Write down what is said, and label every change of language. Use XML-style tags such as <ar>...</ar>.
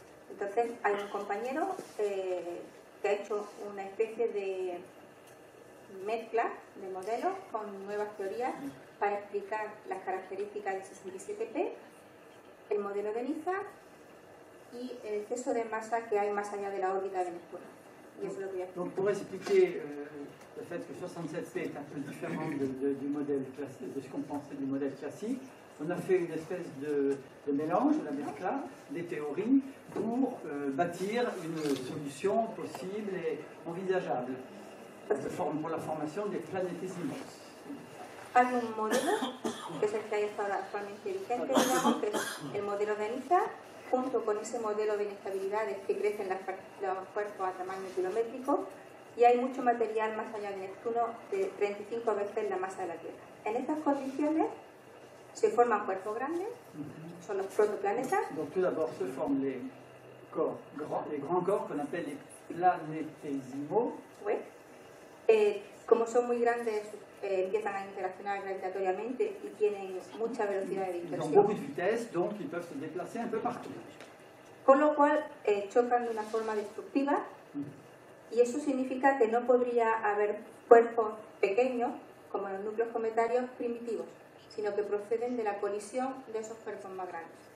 <es>Entonces, hay un compañero que ha hecho una especie de mezcla de modelos con nuevas teorías para explicar las características del 67P, el modelo de Benissa y el exceso de masa que hay más allá de la órbita de Neptuno. Y eso es lo que voy a explicar.</es> <fr>Donc pour expliquer le fait que 67P est un peu différent du modèle classique, de ce qu'on pensait du modèle classique, on a fait une espèce de mélange,</fr> <es>la mescla,</es> <fr>des théories pour bâtir une solution possible et envisageable pour la formation des planétésimos.</fr> <es>Hay un modelo, que es el que hay ahora actualmente vigente, digamos, que es el modelo de Benissa, junto con ese modelo de inestabilidades que crecen los cuerpos a tamaño kilométrico, y hay mucho material más allá de Neptuno, de 35 veces la masa de la Tierra. En estas condiciones se forman cuerpos grandes, son los protoplanetas.</es> <fr>Donc tout d'abord se forment les grands corps qu'on appelle les planétésimaux. Oui.</fr> <es>Como son muy grandes, empiezan a interaccionar gravitatoriamente y tienen mucha velocidad de</es> <fr>Ils ont</fr> <es>dispersión.</es> <fr>beaucoup de vitesse, donc ils peuvent se déplacer un peu partout.</fr> <es>Con lo cual chocan de una forma destructiva, y eso significa que no podría haber cuerpos pequeños, como los núcleos cometarios primitivos, sino que proceden de la colisión de esos cuerpos más grandes.</es>